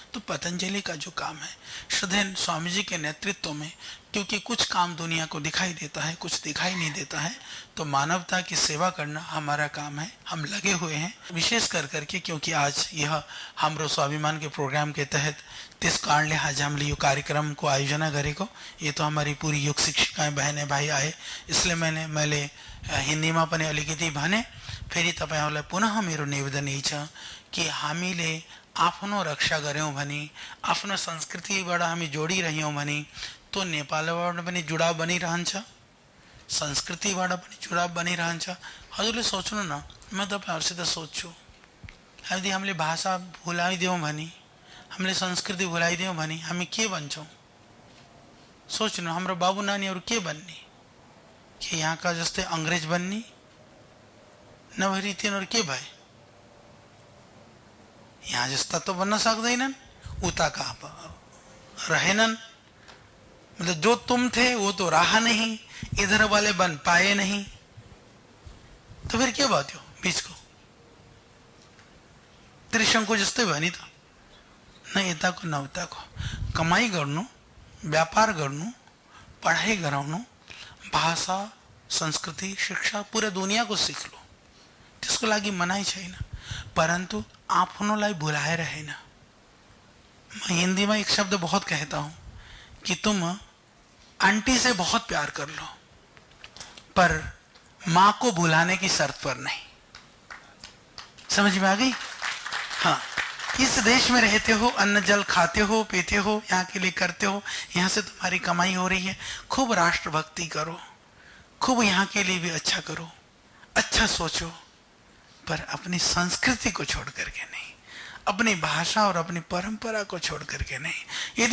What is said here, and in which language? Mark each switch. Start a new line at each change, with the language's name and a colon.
Hindi: तो पतंजलि का जो काम है श्रद्धेय स्वामी जी के नेतृत्व में, क्योंकि कुछ काम दुनिया को दिखाई देता है, कुछ दिखाई नहीं देता है, तो मानवता की सेवा करना हमारा काम है। हम लगे हुए हैं विशेष कर करके, क्योंकि आज यह हमरो स्वाभिमान के प्रोग्राम के तहत 30 कारण आज हम लिए कार्यक्रम को आयोजना करे को, ये तो हमारी पूरी योग शिक्षिकाएं बहने भाई आए, इसलिए
Nepali: मैले हिन्दीमा पनि अलिकति भने। फेरि तपाईहरुलाई पुनः मेरो निवेदन यही छ कि हामीले आफ्नो रक्षा गर्यौं भने, आफ्नो संस्कृतिबाट हामी जोडिरह्यौं भने तो नेपालबाट पनि जुडाव बनिरहन्छ, संस्कृतिबाट पनि जुडाव बनिरहन्छ। हजुरले सोच्नु न, म तपाईहरुसित सोध्छु, यदि हामीले भाषा भुलाइदियौं भने, हामीले संस्कृति भुलाइदियौं भने हामी के बन्छौं? सोच्नु, हाम्रो बाबु नानीहरु के बन्ने? कि यहाँ का जस्तै अंग्रेज बन्ने? नभए तिनीहरु के भए? यहाँ जस्ता तो बन्न सक्दैनन्, उताका रहेनन्।
Hindi: मतलब जो तुम थे वो तो रहा नहीं, इधर वाले बन पाए नहीं, तो फिर
Nepali: के बात हो बीच को? त्रिशंकु जस्तै भयो नि त, न यताको न उताको। कमाई गर्नु, व्यापार गर्नु, पढाइ गराउनु, भाषा, संस्कृति, शिक्षा
Hindi: पूरे दुनिया को सीख लो,
Nepali: त्यसको लागि मनाई छैन, परंतु आफ्नोलाई भुलाएर हैन।
Hindi: मैं हिंदी में एक शब्द बहुत कहता हूं कि तुम आंटी से बहुत प्यार कर लो, पर मां को भुलाने की शर्त पर नहीं। समझ में आ गई? हाँ, इस देश में रहते हो, अन्न जल खाते हो, पीते हो, यहाँ के लिए करते हो, यहाँ से तुम्हारी कमाई हो रही है, खूब राष्ट्रभक्ति करो, खूब यहाँ के लिए भी अच्छा करो, अच्छा सोचो, पर अपनी संस्कृति को छोड़ करके नहीं, अपनी भाषा और अपनी परंपरा को छोड़ करके नहीं।